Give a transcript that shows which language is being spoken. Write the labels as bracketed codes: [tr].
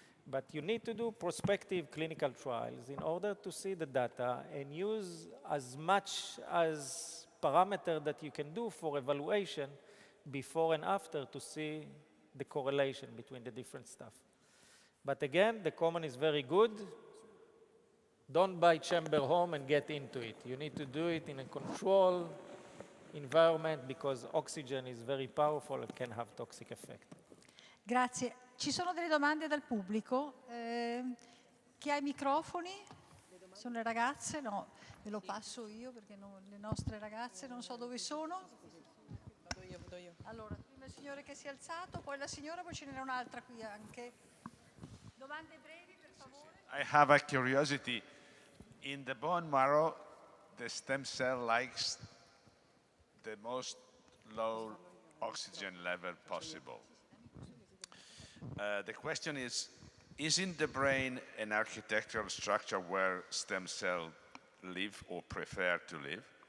[en] But you need to do prospective clinical trials in order to see the data and use as much as parameter that you can do for evaluation before and after to see the correlation between the different stuff. But again, the comment is very good. Don't buy chamber home and get into it. You need to do it in a controlled environment because oxygen is very powerful and can have toxic effect. [it] Grazie. Ci sono delle domande dal pubblico? Chi ha i microfoni? Sono le ragazze? No, ve lo passo io perché le nostre ragazze non so dove sono. Vado io. Allora, prima il signore che si è alzato, poi la signora, poi ce n'era un'altra qui anche. Domande brevi, per favore. [en] I have a curiosity. In the bone marrow, the stem cell likes the most low oxygen level possible. The question is, isn't the brain an architectural structure where stem cells live or prefer to live?